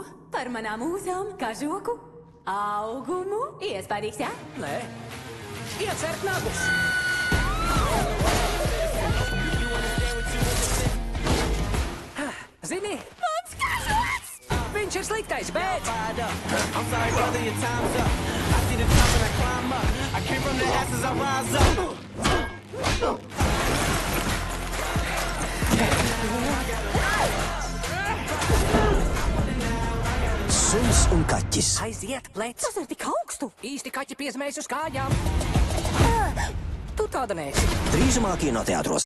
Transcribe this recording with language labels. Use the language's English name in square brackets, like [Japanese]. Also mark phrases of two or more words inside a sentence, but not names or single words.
[Latvian] Par manām mūzām, kažoku, augumu. Iespaidīgs, jā? Nē. Iecert nagus. Zini, Mans kažoks! viņš ir sliktais, bet... [English] I'm sorry, brother, your time's up. I see the top and I climb up. I came from the ashes, I rise up. [Latvian] Suns un kaķis. Aiziet, plec. Tas ir tik augstu. Īsti kaķi piezmējas uz kājām. Tu tāda neesi. Drīzumā kinoteātros.